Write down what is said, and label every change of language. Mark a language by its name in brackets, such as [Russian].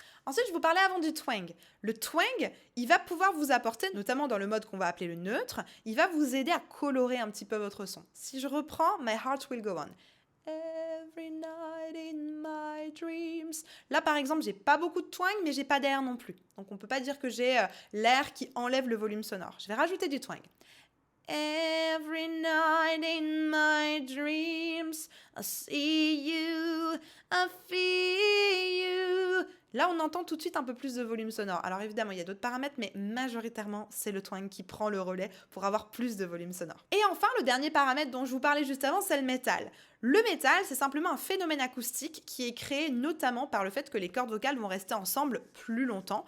[French] Ensuite, je vous parlais avant du twang. Le twang, il va pouvoir vous apporter, notamment dans le mode qu'on va appeler le neutre, il va vous aider à colorer un petit peu votre son. Si je reprends My Heart Will Go On. [English] Every night in my dreams. [French] Là, par exemple, j'ai pas beaucoup de twang, mais j'ai pas d'air non plus. Donc, on peut pas dire que j'ai l'air qui enlève le volume sonore. Je vais rajouter du twang. [English] Every night in my dreams, I see you, I feel you. [French] Là, on entend tout de suite un peu plus de volume sonore. Alors évidemment, il y a d'autres paramètres, mais majoritairement, c'est le twang qui prend le relais pour avoir plus de volume sonore. Et enfin, le dernier paramètre dont je vous parlais juste avant, c'est le métal. Le métal, c'est simplement un phénomène acoustique qui est créé notamment par le fait que les cordes vocales vont rester ensemble plus longtemps.